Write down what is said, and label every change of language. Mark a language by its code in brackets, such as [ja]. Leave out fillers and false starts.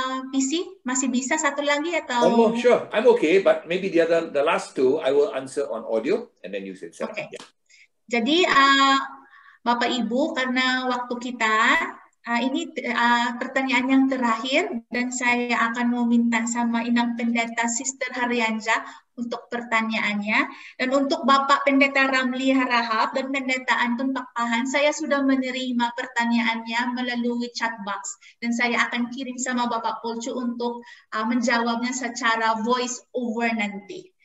[id] PC, masih bisa satu lagi atau? [en] Oh, sure. I'm okay, but maybe the last 2 I will answer on audio and then you said Okay. yeah. [id] Jadi Bapak Ibu, karena waktu kita ini pertanyaan yang terakhir dan saya akan meminta sama Inang Pendeta Sister Haryanja untuk pertanyaannya, dan untuk Bapak Pendeta Ramli Harahap dan Pendeta Antun Pakpahan, saya sudah menerima pertanyaannya melalui chat box dan saya akan kirim sama Bapak Polcu untuk menjawabnya secara voice over nanti.